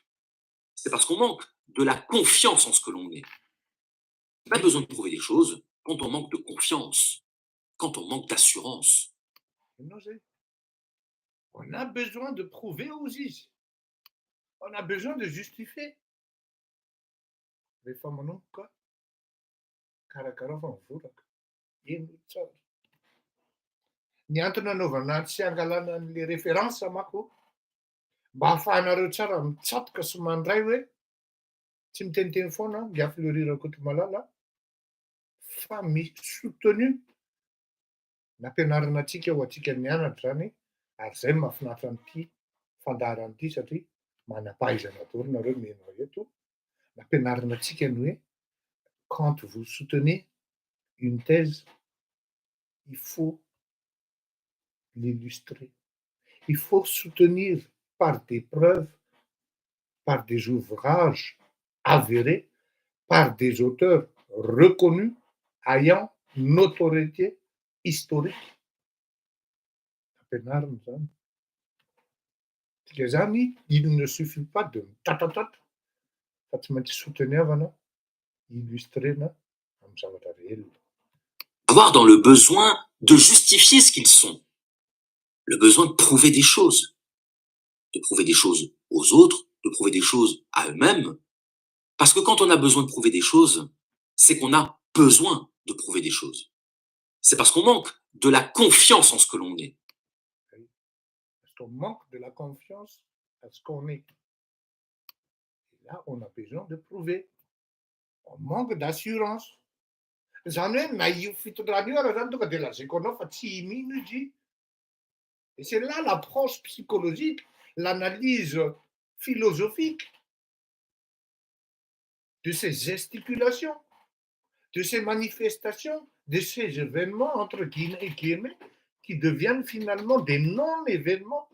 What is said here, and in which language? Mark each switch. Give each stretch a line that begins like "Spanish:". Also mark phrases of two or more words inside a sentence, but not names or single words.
French: C'est parce qu'on manque de la confiance en ce que l'on est. On a besoin de prouver des choses quand on manque de confiance, quand on manque d'assurance. On a besoin de prouver aux is. On a besoin de justifier.
Malagasy: Rehefa manomboka karakara fa mivoraka. Eny tsara. Ny antony anaovana tsy angalana an'ilay référence manko mba ahafahanareo tsara mitsatoka sy mandray hoe tsy miteniteny foana ngia fleurir koto malala fa soutenu nampianarina antsika ho antsika mianatra zany ary zay no mahafinaritra an'ity fandaharana ity satria manam-pahaizana daholo nareo miaina eto. Nampianarina antsika ny hoe
French: quand vous soutenez une thèse, il faut l'illustrer. Il faut soutenir par des preuves, par des ouvrages avérés, par des auteurs reconnus, ayant notoriété historique. Il ne suffit pas de tatatat,
Malagasy: fa tsy maintsy souteniavana, illustrena amin'ny zavatra réel.
French: Avoir dans le besoin de justifier ce qu'ils sont, le besoin de prouver des choses aux autres, de prouver des choses à eux-mêmes, parce que quand on a besoin de prouver des choses, c'est qu'on a besoin de prouver des choses. C'est parce qu'on manque de la confiance en ce que l'on est. Parce qu'on manque de la confiance à ce qu'on est. Et là, on a besoin de prouver. On manque d'assurance.
Malagasy: Zany hoe na io fitondrana io ara zany tonga de lazaiko fa tsy mino izy.
French: Et c'est là l'approche psychologique, l'analyse philosophique de ces gesticulations, de ces manifestations, de ces événements entre guillemets qui deviennent finalement des non-événements.